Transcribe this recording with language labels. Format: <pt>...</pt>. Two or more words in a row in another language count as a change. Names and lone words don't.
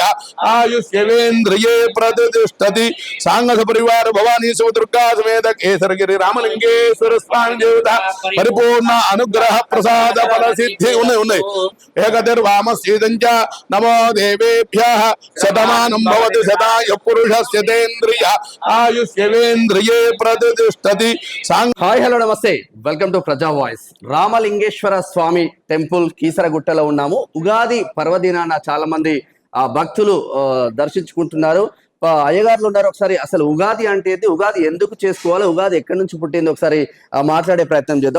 <sa>आयुष्येवेन्द्रिये प्रतिष्ठति सांगद परिवार भवानी दुर्गा समेत केसरगिरि रामलिंगेश्वर स्वामी देवता परिपूर्ण अनुग्रह प्रसाद फल सिद्धि उन्नय एकतिर्वामस्येदञ्च नमो देवेभ्यः शतमानं भवति शताय पुरुषस्य तेन्द्रिय आयुष्येवेन्द्रिये प्रतिष्ठति</sa> <en>hi hello namaste welcome to Praja Voice.</en> <te>రామలింగేశ్వర స్వామి టెంపుల్ కీసరగుట్టలో ఉన్నాము. ఉగాది పర్వదినాన చాలా మంది భక్తులు దర్శించుకుంటున్నారు. అయ్యగారులు ఉన్నారు. ఒకసారి అసలు ఉగాది అంటే ఉగాది ఎందుకు చేసుకోవాలి, ఉగాది ఎక్కడి నుంచి పుట్టింది ఒకసారి మాట్లాడే ప్రయత్నం చేద్దాం.</te>